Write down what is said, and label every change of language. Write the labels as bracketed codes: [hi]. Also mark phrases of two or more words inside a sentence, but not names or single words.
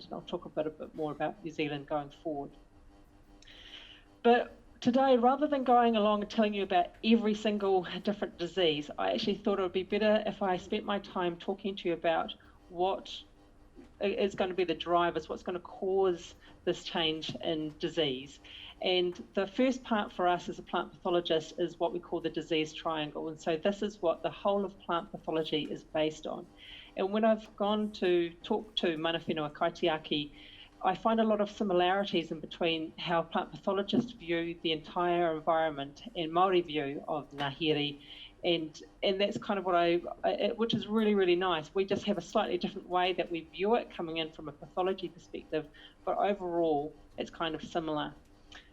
[en] And I'll talk a bit more about New Zealand going forward. But today, rather than going along and telling you about every single different disease, I actually thought it would be better if I spent my time talking to you about what is going to be the drivers, what's going to cause this change in disease. And the first part for us as a plant pathologist is what we call the disease triangle. And so this is what the whole of plant pathology is based on. And when I've gone to talk to [mi] mana whenua kaitiaki, [en] I find a lot of similarities in between how plant pathologists view the entire environment and Māori view of [mi] ngā here. [en] And that's kind of which is really, really nice. We just have a slightly different way that we view it coming in from a pathology perspective, but overall it's kind of similar.